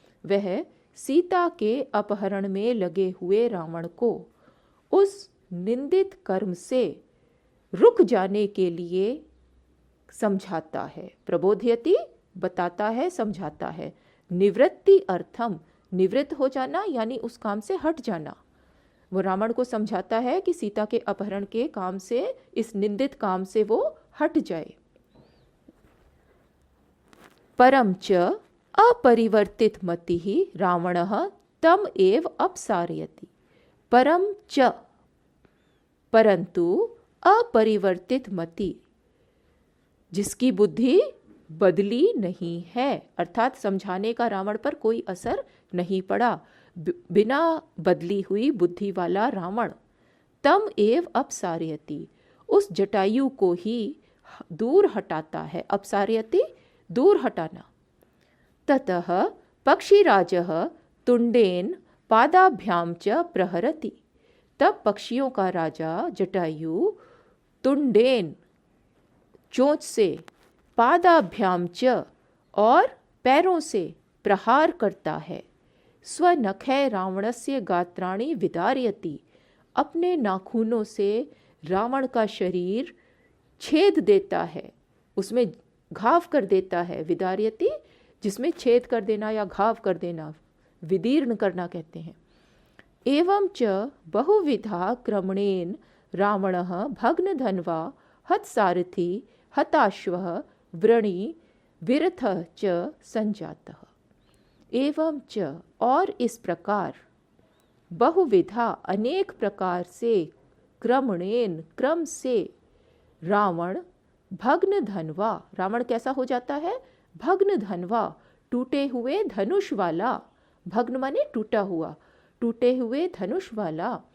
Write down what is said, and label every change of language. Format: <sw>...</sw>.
<hi>वह सीता के अपहरण में लगे हुए रावण को उस निंदित कर्म से रुक जाने के लिए समझाता है। प्रबोधयति बताता है, समझाता है। निवृत्ति अर्थम, निवृत्त हो जाना यानी उस काम से हट जाना। वो रावण को समझाता है कि सीता के अपहरण के काम से, इस निंदित काम से वो हट जाए।</hi> <sa>परम च अपरिवर्तित मतिः रावणः तम एव अपसारयति। परम च,</sa> <hi>परंतु अपरिवर्तित मति, जिसकी बुद्धि बदली नहीं है, अर्थात समझाने का रावण पर कोई असर नहीं पड़ा, बिना बदली हुई बुद्धि वाला रावण,</hi> <sa>तम एव अपसारयति,</sa> <hi>उस जटायु को ही दूर हटाता है।</hi> <sa>अपसारयति,</sa> <hi>दूर हटाना।</hi> <sa>ततः पक्षीराजः तुंडेन पादाभ्याम च प्रहरति।</sa> <hi>तब पक्षियों का राजा जटायु तुंडेन, चोंच से,</hi> <sa>पादाभ्याम च,</sa> <hi>और पैरों से प्रहार करता है।</hi> <sa>स्वनखै रावणस्य गात्राणि विदारयति,</sa> <hi>अपने नाखूनों से रावण का शरीर छेद देता है, उसमें घाव कर देता है। विदारयति, जिसमें छेद कर देना या घाव कर देना, विदीर्ण करना कहते हैं।</hi> <sa>एवं च बहुविधा क्रमणेन रावणः भग्नधन्वा हतसारथी हताश्वः व्रणी विरथः च संजातः। एवं च,</sa> <hi>और इस प्रकार, बहुविधा, अनेक प्रकार से, क्रमणेन, क्रम से, रावण भग्न धनवा, रावण कैसा हो जाता है? भग्न धनवा, टूटे हुए धनुष वाला। भग्न माने टूटा हुआ, टूटे हुए धनुष वाला।</hi>